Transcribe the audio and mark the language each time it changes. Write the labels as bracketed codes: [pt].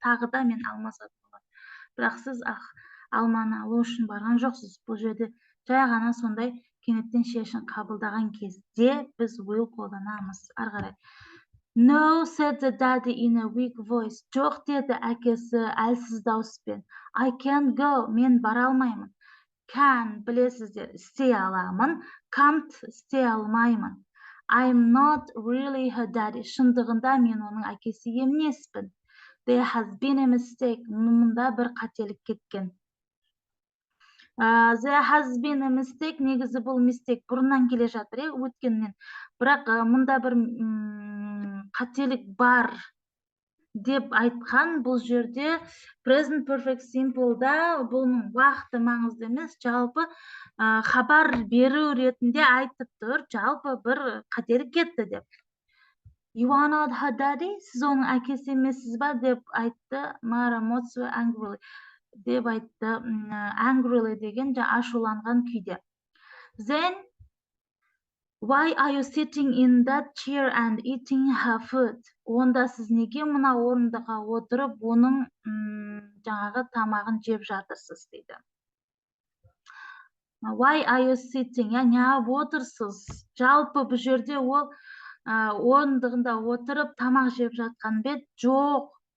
[kk] Тағы да мен алма сатып аламын. Бірақ сіз алманы алу үшін барған жоқсыз. Бұл жерде жай ғана сондай кенеттен шешім қабылдаған кезде біз will қолданамыз. Ары қарай. [en] No, said the daddy in a weak voice. [kk] Жоқ деді әкесі әлсіз дауыспен. [en] I can't go. [kk] Мен бара алмаймын. Can, білесіздер, істей аламын. Can't, істей алмаймын. [en] I'm not really her daddy. [kk] Шындығында мен оның әкесі емеспін. [en] There has been a mistake. [kk] Мұнда бір қателік кеткен. [en] There has been a mistake. [kk] Негізі бұл mistake бұрыннан келе жатыр, өткеннен. Бірақ мұнда бір қателік бар деп айтқан. Бұл жерде present perfect simple'да бұның уақыты маңызды емес, жалпы хабар беру ретінде айтып тұр, жалпы бір қателік кетті деп. [en] You are not her daddy? [kk] Сіз оның әкесі емессіз ба деп айтты Мара Моцва angrily. Деп айтты, angrily деген ашуланған күйде. [en] Then, why are you sitting in that chair and eating her food? [kk] Онда сіз неге мына орындыққа отырып, оның жаңағы тамағын жеп жатырсыз дейді. [en] Why are you sitting? [kk] Неғып отырсыз? Жалпы бұл жерде ол орындығында отырып тамақ жеп жатқан бет жоқ.